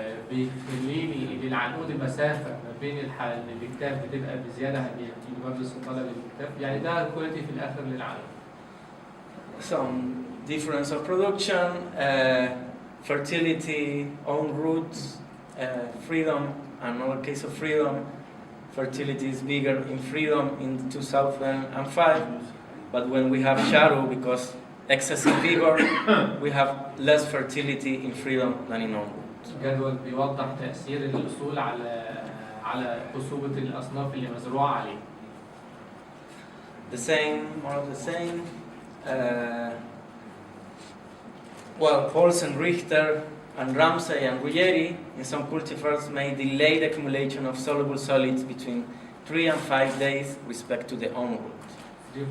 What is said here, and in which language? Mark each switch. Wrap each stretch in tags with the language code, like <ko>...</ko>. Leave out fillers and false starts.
<ar>بيخليني للعنقود المسافة ما بين الكتاف بتبقى بزيادة، بيديني برضه استطالة للكتاف، يعني ده كواليتي في الآخر للعنقود.</ar> <en>Some difference of production, fertility, own roots, freedom. Another case of freedom, fertility is bigger in freedom in 2005, but when we have shadow because excessive vigor, we have less fertility in freedom than in own roots.</en> <ar>الجدول بيوضح تأثير الأصول على خصوبة الأصناف اللي مزروعة عليه.</ar> <en>The same, more of the same. Well, Paulsen, Richter, and Ramsey and Ruggeri in some cultivars may delay the accumulation of soluble solids between 3 and 5 days respect to the own root.</en>